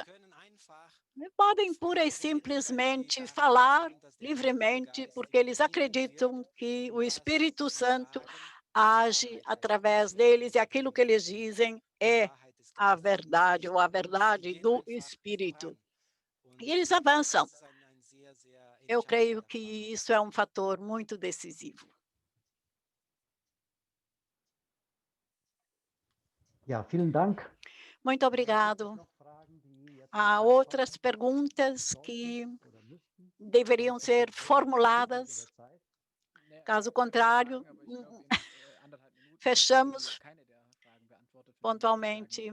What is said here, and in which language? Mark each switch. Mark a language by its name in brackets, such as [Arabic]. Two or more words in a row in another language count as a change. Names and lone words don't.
[Portuguese] Podem pura e simplesmente falar livremente, porque eles acreditam que o Espírito Santo age através deles e aquilo que eles dizem é a verdade ou a verdade do Espírito. E eles avançam. Eu creio que isso é um fator muito decisivo. [German] Ja, vielen Dank. [Portuguese] Muito obrigado. Há outras perguntas que deveriam ser formuladas. Caso contrário, fechamos pontualmente.